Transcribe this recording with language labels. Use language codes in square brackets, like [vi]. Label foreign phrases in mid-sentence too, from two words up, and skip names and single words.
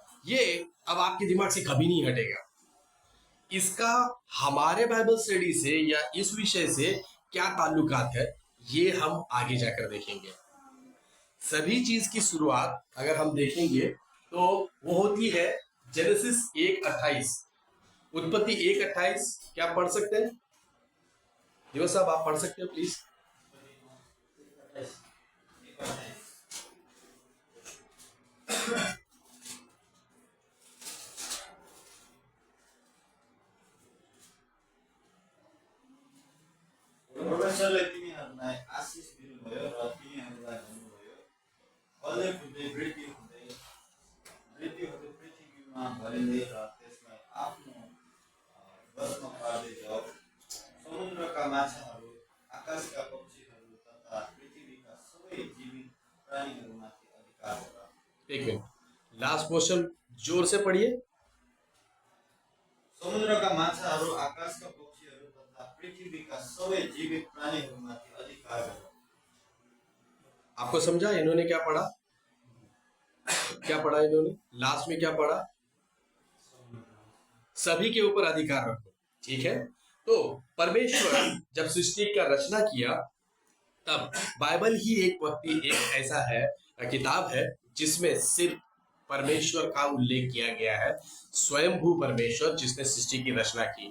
[hi] ये अब आपके दिमाग से कभी नहीं हटेगा। इसका हमारे बाइबल स्टडी से या इस विषय से क्या ताल्लुकात है, ये हम आगे जाकर देखेंगे। सभी चीज की शुरुआत अगर हम देखेंगे तो वो होती है जेनेसिस 1:28, उत्पत्ति 1:28। क्या पढ़ सकते हैं दिवस साहब? आप पढ़ सकते हो प्लीज? [ne] परमेश्वरले तिनीहरूलाई आशिष दिनुभयो र तिनीहरूलाई भन्नुभयो, फल्दै फुल्दै वृद्धि हुँदै पृथ्वीमा भरिँदै र त्यसलाई आफ्नो वशमा पार्दै जाऊ। समुद्रका माछाहरू, आकाशका पक्षीहरू तथा पृथ्वीका सबै जीवित प्राणीहरूमाथि अधिकार गर। [hi] एक मिनट, [en] last portion [hi] जोर से पढ़िए। [ne] समुद्रका माछाहरू, आकाशका पक्षीहरू तथा पृथ्वीका सबै जीवित प्राणीहरूमाथि अधिकार गर। [hi] आपको समझा इन्होंने क्या पढ़ा? क्या पढ़ा इन्होंने? लास्ट में क्या पढ़ा? सभी के ऊपर अधिकार रखो, ठीक है। तो परमेश्वर जब सृष्टि का रचना किया तब बाइबल ही एक ऐसा है, किताब है जिसमें सिर्फ परमेश्वर का उल्लेख किया गया है, स्वयंभू परमेश्वर जिसने सृष्टि की रचना की।